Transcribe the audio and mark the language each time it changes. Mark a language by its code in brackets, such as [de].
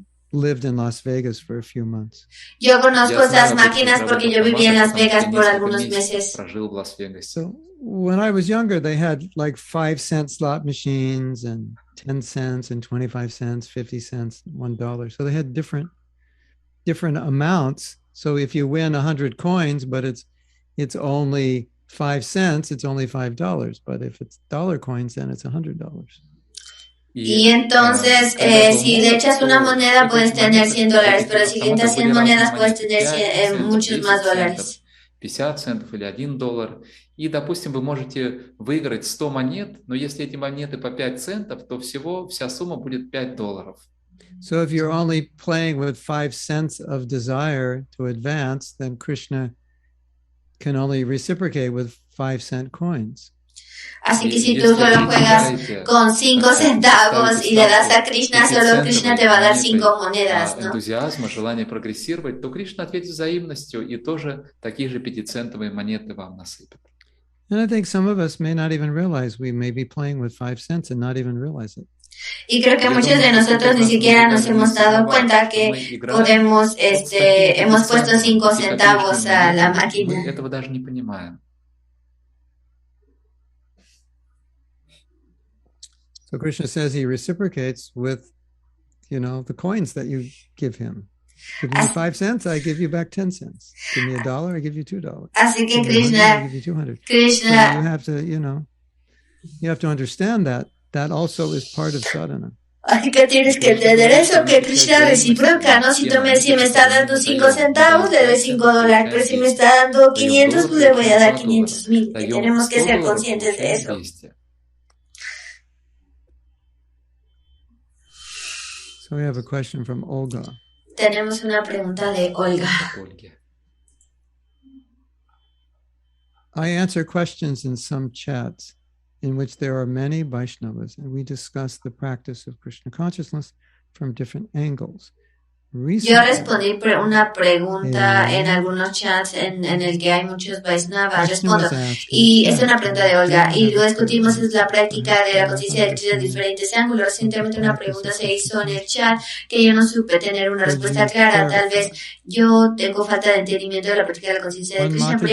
[en] Lived in Las Vegas for a few months. [es] Yo conozco estas máquinas porque yo viví en Las Vegas por algunos meses. [en] So when I was younger, they had like 5-cent slot machines and 10 cents and 25 cents, 50 cents, $1. So they had different amounts. So if you win 100 coins, but it's only 5 cents, it's only $5. But if it's dollar coins, then it's $100. [es] Y entonces, si le echas una moneda, puedes tener $100, pero si le echas 100 monedas, puedes tener muchos más dólares. [ru] 50 центов или $1. И, допустим, вы можете выиграть 100 монет, но если эти монеты по 5 центов, то вся сумма будет $5. [en] So if you're only playing with 5 cents of desire to advance, then Krishna can only reciprocate with 5-cent coins. [es] Así que si tú solo juegas con 5 centavos y le das a Krishna, solo Krishna te va a dar 5 monedas, ¿no? [ru] Энтузиазма, желание прогрессировать, то Кришна ответит взаимностью и тоже такие же 5-центовые монеты вам насыпет. [en] And I think some of us may not even realize we may be playing with 5 cents and not even realize it. [es] Y creo que muchos de nosotros ni siquiera nos hemos dado cuenta que podemos, hemos puesto 5 centavos a la máquina. [ru] Этого даже не понимаем. [en] So Krishna says he reciprocates with, the coins that you give him. Give me 5 cents, I give you back 10 cents. Give me $1, I give you $2. [es] Así que [en] I give you 200. Krishna, so you have to, you have to understand that also is part of sadhana. [es] Así que tienes que entender eso, que Krishna reciproca, ¿no? Si me está dando 5 centavos, le doy $5, pero si me está dando 500, pues le voy a dar 500,000. Y tenemos que ser conscientes de eso. [en] So we have a question from Olga. [es] tenemos una pregunta de Olga. [en] I answer questions in some chats in which there are many Vaishnavas, and we discuss the practice of Krishna consciousness from different angles. [es] Yo respondí una pregunta en algunos chats en el que hay muchos Vaishnavas, respondo, y es una pregunta de Olga, y lo discutimos, es la práctica de la conciencia de Krishna de diferentes ángulos. Recientemente una pregunta se hizo en el chat que yo no supe tener una respuesta clara, tal vez yo tengo falta de entendimiento de la práctica de la conciencia de Krishna.